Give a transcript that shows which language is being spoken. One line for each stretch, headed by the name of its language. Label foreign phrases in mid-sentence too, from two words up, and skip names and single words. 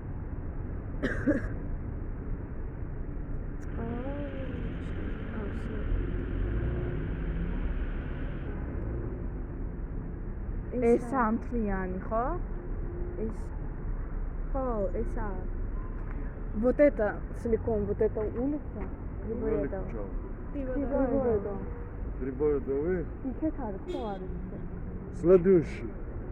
Georgian: ეს ამთლიანი, ხო? ეს ხო, ესა.
Russian: Вот это целиком, вот эта улица Грибоедова. Грибоедова.
Georgian: იქეთ არის, ხო არის?
Russian: Следующий.